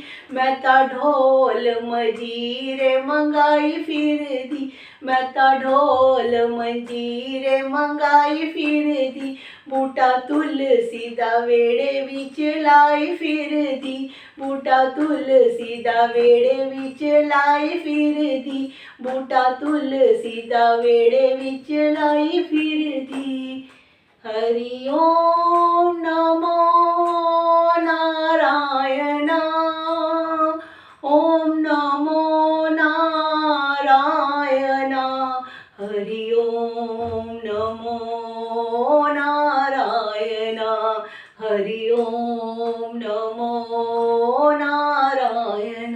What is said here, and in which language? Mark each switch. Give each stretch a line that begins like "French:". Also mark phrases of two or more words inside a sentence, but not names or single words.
Punjabi: ਮੈਂ ਤਾ ਢੋਲ ਮਜੀਰੇ ਮੰਗਾਈ ਫਿਰਦੀ, ਮੈਂ ਤਾ ਢੋਲ ਮੰਜੀਰੇ ਮੰਗਾਈ ਫਿਰਦੀ। ਬੂਟਾ ਤੁਲਸੀ ਦਾ ਵੇੜੇ ਵਿਚ ਲਾਈ ਫਿਰਦੀ, ਬੂਟਾ ਤੁਲਸੀ ਦਾ ਵੇੜੇ ਵਿਚ ਲਾਈ ਫਿਰਦੀ। ਬੂਟਾ ਤੁਲਸੀ ਦਾ ਵੇੜੇ ਵਿਚ ਲਾਈ ਫਿਰਦੀ।
Sanskrit: हरि ओम नमो नारायण, ओम नमो नारायण। हरि ओम नमो नारायण, हरि ओम नमो नारायण।